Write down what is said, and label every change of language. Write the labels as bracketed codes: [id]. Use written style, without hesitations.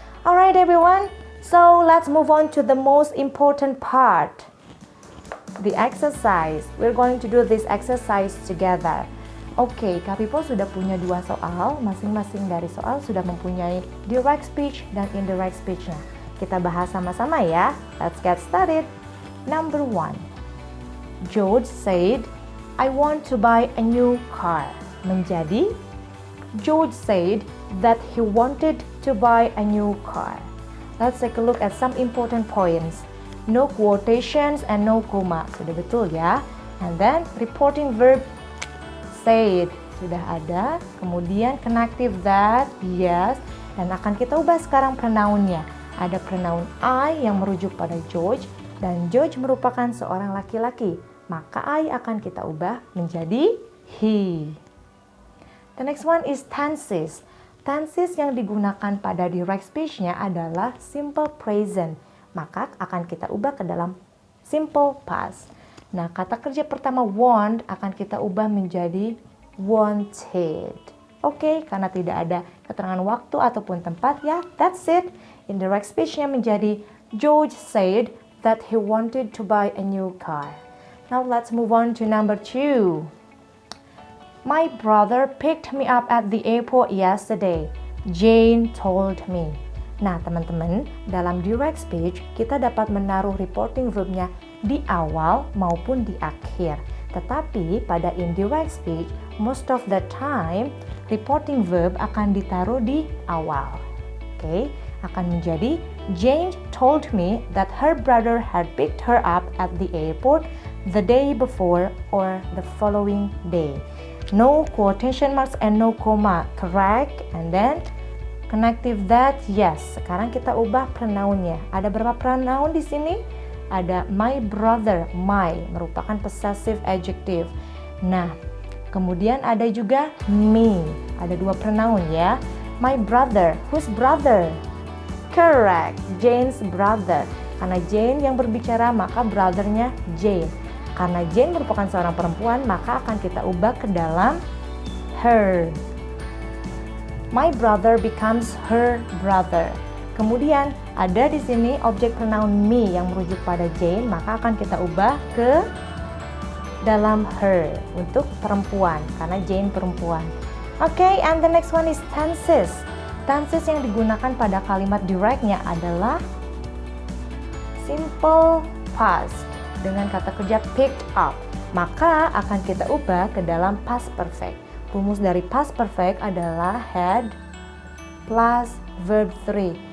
[en] Alright everyone, so let's move on to the most important part. The exercise. We're going to do this exercise together. [id] Oke, Kapipo sudah punya 2 soal, masing-masing dari soal sudah mempunyai direct speech dan indirect speech-nya. Kita bahas sama-sama ya. [en] Let's get started. Number 1. George said, I want to buy a new car. [id] Menjadi, [en] George said that he wanted to buy a new car. Let's take a look at some important points. No quotations and no comma. [id] Sudah betul ya. [en] And then reporting verb said [id] sudah ada. Kemudian connective that, yes. Dan akan kita ubah sekarang pronounnya. Ada pronoun I yang merujuk pada George. Dan George merupakan seorang laki-laki. Maka I akan kita ubah menjadi he. [en] The next one is tenses. [id] Tenses yang digunakan pada direct speech-nya adalah simple present. Maka akan kita ubah ke dalam simple past. Nah, kata kerja pertama want akan kita ubah menjadi wanted. Oke, karena tidak ada keterangan waktu ataupun tempat, ya, [en] that's it. Indirect speech-nya [id] menjadi [en] George said that he wanted to buy a new car. Now let's move on to number 2. My brother picked me up at the airport yesterday. Jane told me. [id] Nah, teman-teman, dalam direct speech kita dapat menaruh reporting verbnya di awal maupun di akhir. Tetapi pada indirect speech, [en] most of the time [id] reporting verb akan ditaruh di awal. Oke, akan menjadi [en] Jane told me that her brother had picked her up at the airport the day before or the following day. No quotation marks and no comma, correct? And then connective that, yes. [id] Sekarang kita ubah pronounnya. Ada berapa pronoun di sini? Ada my brother, my merupakan possessive adjective. Nah, kemudian ada juga me. Ada 2 pronoun ya. [en] My brother, whose brother? Correct, Jane's brother. [id] Karena Jane yang berbicara, maka brothernya Jane. Karena Jane merupakan seorang perempuan, maka akan kita ubah ke dalam her. [en] My brother becomes her brother. [id] Kemudian ada di sini objek pronoun me yang merujuk pada Jane, maka akan kita ubah ke dalam her untuk perempuan, karena Jane perempuan. [en] Oke, and the next one is tenses. [id] Tenses yang digunakan pada kalimat directnya adalah simple past dengan kata kerja picked up. Maka akan kita ubah ke dalam past perfect. Rumus dari past perfect adalah had plus verb 3.